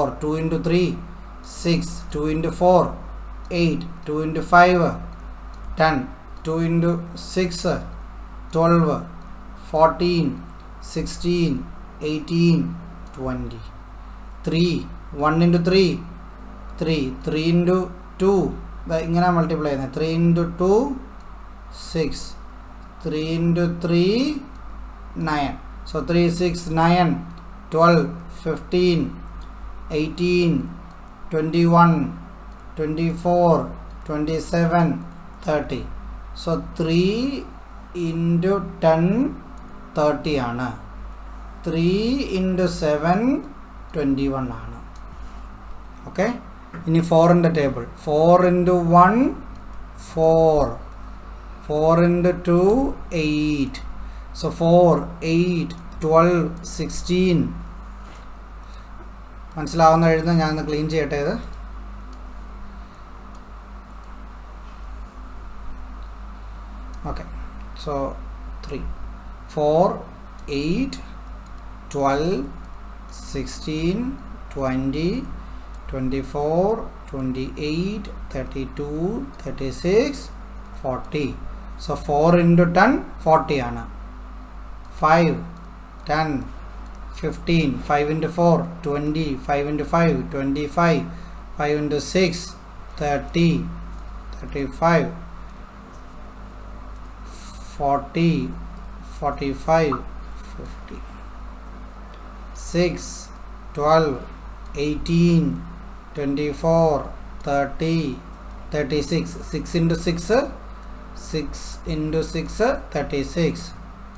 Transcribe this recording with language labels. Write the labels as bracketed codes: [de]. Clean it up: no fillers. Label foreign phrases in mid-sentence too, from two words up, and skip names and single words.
[en] 2 into 3 6 2 into 4 8 2 into 5 10 2 into 6 12 14 16 18 20 3 1 into 3 3 3 into 2 [ml] ഇങ്ങനെ മൾട്ടിപ്ലൈ ചെയ്യുന്നത് [en] 3 into 2 6 3 into 3 9. So 3 6 9 12 15 18 21 24 27 30. So 3 into 10 30 ആണ്. 3 into 7 21 ആണ്. [ml] ഓക്കെ, ഇനി 4ൻ്റെ ടേബിൾ [en] 4 into 1 4 4 into 2 8. So 4 8 12 16. [ml] മനസ്സിലാവുന്ന എഴുതുന്ന ഞാനൊന്ന് ക്ലീൻ ചെയ്യട്ടെ ഇത്. [en] okay, so 3 4 8 12 16 20 24 28 32 36 40. So 4 into 10 40 ആണ്. 5 10 15 5 into 4 20 5 into 5 25 5 into 6 30 35 40 45 50 6 12 18 24 30 36 6 into 6 6 into 6 36